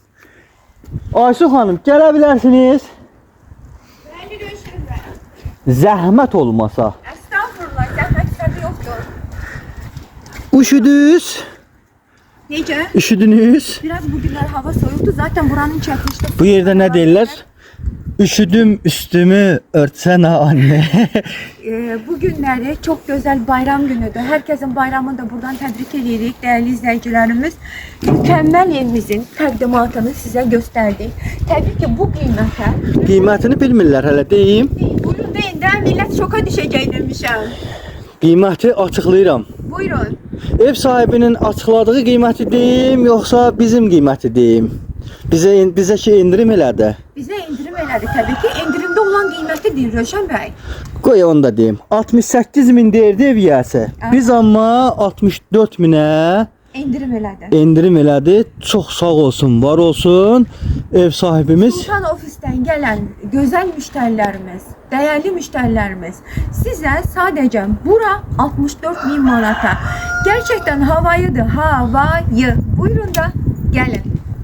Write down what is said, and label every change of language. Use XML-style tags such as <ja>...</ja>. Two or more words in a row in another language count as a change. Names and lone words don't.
<az>Ayşu xanım, gələ bilərsiniz. Zəhmət olmasa. Estağfurullah, zəhmət səbəbi yoxdur.</az> <tr>Üşüdünüz?</tr> <az>Necə?</az> <tr>Üşüdünüz? Biraz bugünler hava soyuktu. Zaten buranın çəkilişdə.</tr> <az>Bu yerdə nə deyirlər?</az> <tr>Üşüdüm üstümü örtsene anne. Bu günləri çok güzel bayram günüdür. Herkesin bayramını da buradan tebrik edirik değerli izleyicilerimiz. Mükemmel evimizin təqdimatını size gösterdik.</tr> <az>Tabii ki bu qiymətə Qiymətini bilmirlər hələ deyim. buyurun deyin də millət şoka düşəcək demişəm. Qiyməti açıqlayıram. Buyurun. Ev sahibinin açıqladığı qiyməti deyim, yoxsa bizim qiyməti deyim? Bizə ki indirim elədi. Bize indirim elədi tabii ki. İndirimde olan qiyməti deyir Röşən bəy. Qoy onu da deyim. 68 min deyirdi ev yiyəsi. Biz amma 64 minə İndirim elədi. indirim elədi. Çox sağ olsun, var olsun ev sahibimiz.</az> <tr>Sultan ofisten gelen güzel müşterilerimiz, değerli müşterilerimiz size sadece bura 64 bin manata. Gerçekten havayıdır, havayı. Buyurun da gelin.</tr>